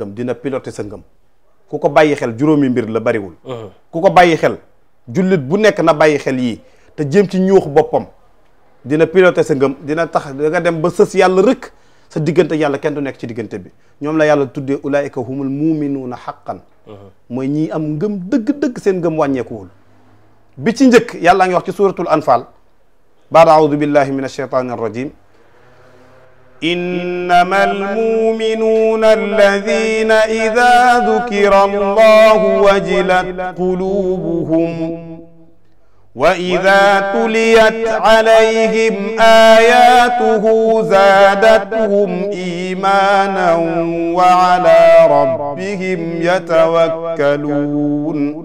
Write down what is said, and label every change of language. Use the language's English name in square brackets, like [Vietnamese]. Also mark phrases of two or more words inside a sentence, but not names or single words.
[Wolof] ngëm dina piloter sa ngëm ku ko bàyyi xel juróomi mbir la bariwul ku ko bàyyi xel jullit bu nekk na bàyyi xel yii te jéem ci ñuux boppam dina piloter sa ngëm dina tax da nga dem ba sës yàlla rëkk sa diggante yàlla kenn du nekk ci diggante bi ñoom la yàlla tuddee [Arabic] أولئك هم المؤمنون حقا [Wolof] mooy ñii am ngëm dëgg-dëgg seen ngëm wàññeekuwul bi ci njëkk yàlla ngi wax ci suratul anfal [Arabic] بعد أعوذ بالله من الشيطان الرجيم إنما المؤمنون الذين إذا ذكر الله وجلت قلوبهم وإذا تليت عليهم آياته زادتهم إيمانا وعلى ربهم يتوكلون